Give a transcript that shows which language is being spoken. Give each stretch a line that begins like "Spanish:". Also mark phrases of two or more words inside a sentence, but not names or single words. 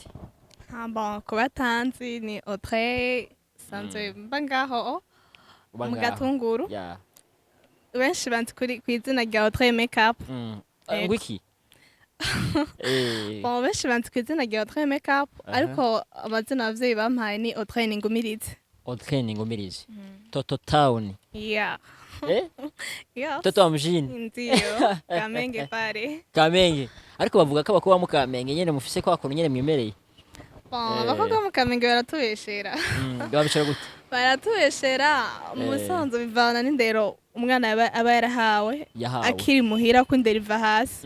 Rundi: Bon kubatanzi ni Autre sanzwe mbangaho mu gatunguru benshi banzi kuri kwizina rya Autre makeup ngwiki bon benshi banzi kwizina rya Autre makeup ariko amazina abavyeyi bampaye ni Autre Ningumirize. Autre Ningumirize Toto Town yeah
Swahili: Toto mjini ndio Kamenge pare
Rundi: Kamenge ariko bavuga ko bakuba mu Kamenge nyene mufise ko akuntu nyene mwimereye. Bakobwa mu Kamenge baratubeshera. Babishara gute? Baratubeshera umusanzo bivana n'indero umwana aba yarahawe akiri muhira ko indero iva hasi.